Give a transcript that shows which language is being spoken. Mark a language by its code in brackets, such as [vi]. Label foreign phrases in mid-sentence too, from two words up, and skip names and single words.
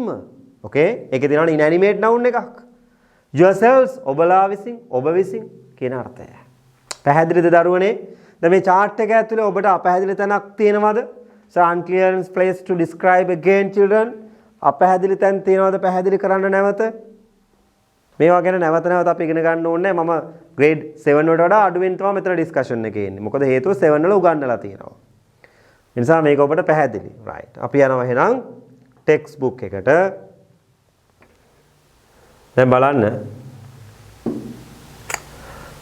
[si] okay ඒකේ තියෙනවා [en] inanimate noun [si] එකක්. yourselves ඔබලා විසින් ඔබ විසින් කියන අර්ථය. පැහැදිලිද දරුවනේ? දැන් මේ chart එක ඇතුලේ ඔබට අපැහැදිලි තැනක් තියෙනවද? [en] so unclear place to describe again children. [si] අපැහැදිලි තැන් තියෙනවද පැහැදිලි කරන්න නැවත? මේවා ගැන නැවත අපි ඉගෙන ගන්න ඕනේ. මම grade 7 වලට වඩා අඩුවෙන් තමයි මෙතන discussion එකේ ඉන්නේ. මොකද හේතුව 7 වල උගන්වලා තියෙනවා. ඒ නිසා මේක ඔබට පැහැදිලි. right. අපි යනවා එහෙනම් [en] text book [si] එකට. දැන් බලන්න.